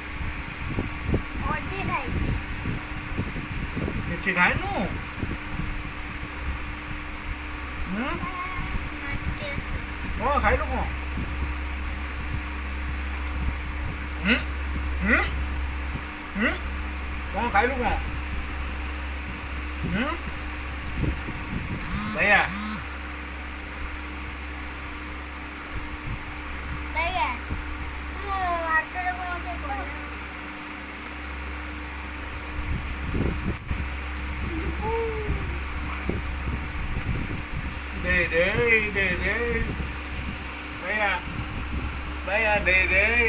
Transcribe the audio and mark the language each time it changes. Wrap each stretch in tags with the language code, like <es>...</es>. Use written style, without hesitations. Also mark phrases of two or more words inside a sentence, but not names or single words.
<or>କିଛି ଖାଇନୁ କ'ଣ ଖାଇଲୁ କ'ଣ କ'ଣ ଖାଇଲୁ କ'ଣ भैया</or> <hi>भैया आटो को से बोल दे भैया भैया दे दे</hi>